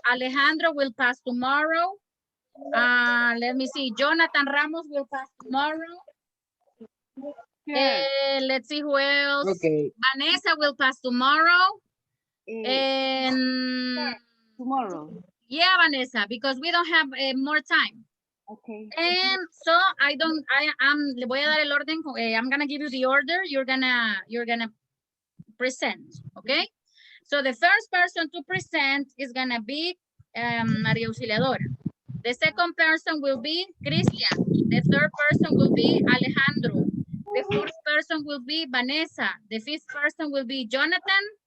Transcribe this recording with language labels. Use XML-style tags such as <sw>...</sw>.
<en>Alejandro will pass tomorrow. Let me see. Jonathan Ramos will pass tomorrow. Let's see who else. Okay. Vanessa will pass tomorrow. And tomorrow. yeah, Vanessa, because we don't have more time. Okay. And so</en> <es>le voy a dar el orden.</es> <en>I'm gonna give you the order. You're gonna present, okay? So the first person to present is gonna be Maria Auxiliadora. The second person will be Christian. The third person will be Alejandro. The fourth person will be Vanessa. The fifth person will be Jonathan.</en>